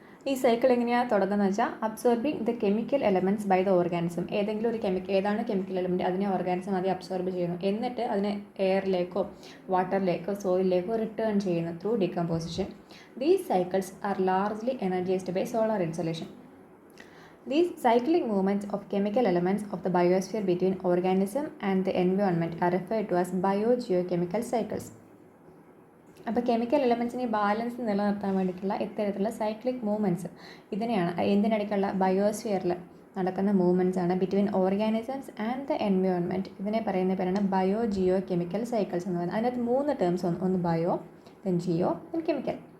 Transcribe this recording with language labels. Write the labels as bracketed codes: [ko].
[ml] ഈ സൈക്കിൾ എങ്ങനെയാണ് തുടങ്ങുന്നത് വെച്ചാൽ [en] Absorbing the chemical elements by the organism. [ml] ഏതെങ്കിലും ഒരു ഏതാണ് കെമിക്കൽ എലമെൻറ്റ് അതിനെ ഓർഗാനിസം ആദ്യം അബ്സോർബ് ചെയ്യുന്നു. എന്നിട്ട് അതിനെ എയറിലേക്കോ വാട്ടറിലേക്കോ സോയിലിലേക്കോ റിട്ടേൺ ചെയ്യുന്നു [en] Through decomposition. These cycles are largely energised by solar insolation. These cyclic movements of chemical elements of the biosphere between organism and the environment are referred to as biogeochemical cycles. [ml] അപ്പോൾ chemical എലമെൻറ്റ്സിനെ balance നിലനിർത്താൻ വേണ്ടിയിട്ടുള്ള ഇത്തരത്തിലുള്ള cyclic movements ഇതിനെയാണ് എന്തിനടിക്കുള്ള ബയോസ്ഫിയറിൽ നടക്കുന്ന movements ആണ് [en] Between organisms and the environment. [ml] ഇതിനെ പറയുന്ന പേരാണ് ബയോ ജിയോ കെമിക്കൽ സൈക്കിൾസ് എന്ന് പറയുന്നത്. അതിനകത്ത് 3 ടേംസ് ഒന്ന് bio, then Jio, then chemical.